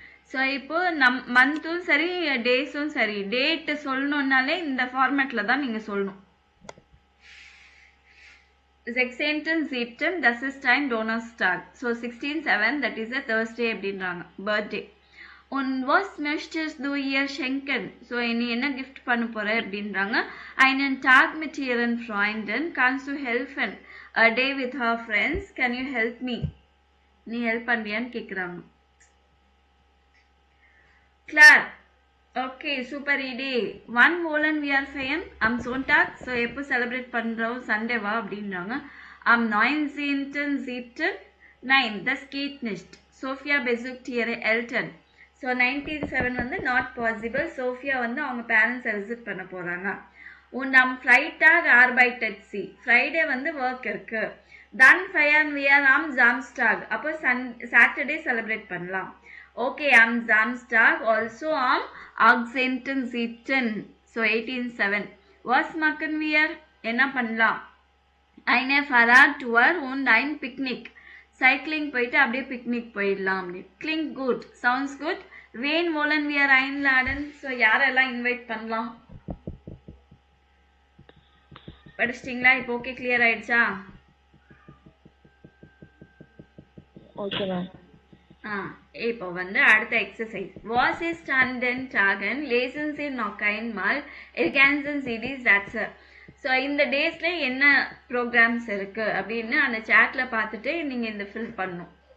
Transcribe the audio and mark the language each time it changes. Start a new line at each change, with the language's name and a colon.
Tamil: So இப்போ மந்த்தும் சரி டேஸும் சரி, டேட்டு சொல்லணும்னாலே இந்த ஃபார்மேட்ல தான் நீங்க சொல்லணும்.
German: 16 siebten, das ist ein Donnerstag.
English: So 16/7, that is a Thursday
German: அப்படின்றாங்க birthday. Und was möchtest du ihr schenken?
Tamil: So நீ என்ன gift பண்ண போற அப்படின்றாங்க.
German: Einen Tag mit ihren Freunden. Kannst du helfen?
English: A day with her friends. Can you help me?
Tamil: நீ help பண்றியான்னு கேக்குறாங்க.
German: Klar. Okay, super idea. One Wohlen wir feiern am Sonntag.
Tamil: So எப்போ celebrate பண்றோம் சண்டேவா அப்படின்றாங்க.
German: Am 19/7. Nein, das geht nicht. Sophia besucht ihre Eltern. So 19/7 வந்து
English: not possible.
Tamil: Sophia வந்து அவங்க parents visit பண்ண போறாங்க.
German: Und am Freitag arbeitet sie.
Tamil: Friday வந்து work இருக்கு.
German: Dann feiern wir am Samstag.
Tamil: அப்போ Saturday celebrate பண்ணலாம்.
German: Okay, am Samstag also am 18/7. So 18/7. Was machen wir?
Tamil: என்ன பண்ணலாம்?
German: Eine Fahrradtour und ein Picknick.
Tamil: Cycling போயிட்டு அப்படியே பிக்னிக் போயிடலாம் அப்படி.
English: Klingt good. Sounds good.
German: Wen wollen wir einladen?
Tamil: So யாரெல்லாம் invite பண்ணலாம்? படிச்சிட்டிங்களா? இப்போ ஓகே கிளியர் ஆயிடுச்சா? Okay ma'am. இப்போ வந்து அடுத்த exercise.
German: Was ist an den Tagen lesen Sie noch einmal ergänzen Sie die Sätze.
Tamil: So இந்த டேஸ்ல என்ன ப்ரோக்ராம்ஸ் இருக்கு அப்படின்னு அந்த சாட்ல பார்த்துட்டு நீங்க இந்த ஃபில் பண்ணும்.